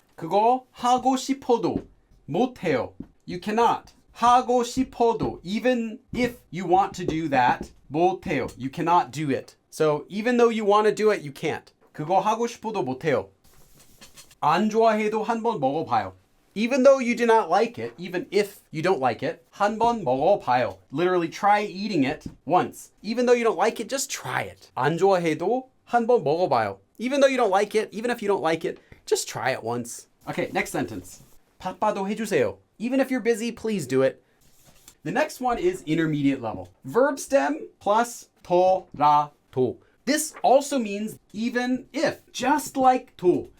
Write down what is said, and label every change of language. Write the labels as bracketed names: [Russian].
[Korean] 그거 하고 싶어도 못해요. [English] You cannot. [Korean] 하고 싶어도, [English] even if you want to do that, [Korean] 못해요. [English] You cannot do it. So even though you want to do it, you can't. [Korean] 그거 하고 싶어도 못해요. 안 좋아해도 한번 먹어봐요. [English] Even though you do not like it, even if you don't like it, [Korean] 한번 먹어봐요. [English] Literally try eating it once. Even though you don't like it, just try it. [Korean] 안 좋아해도 한번 먹어봐요. [English] Even though you don't like it, even if you don't like it, just try it once. Okay, next sentence. [Korean] 바빠도 해주세요. [English] Even if you're busy, please do it. The next one is intermediate level. Verb stem plus 더라도. This also means even if, just like 도.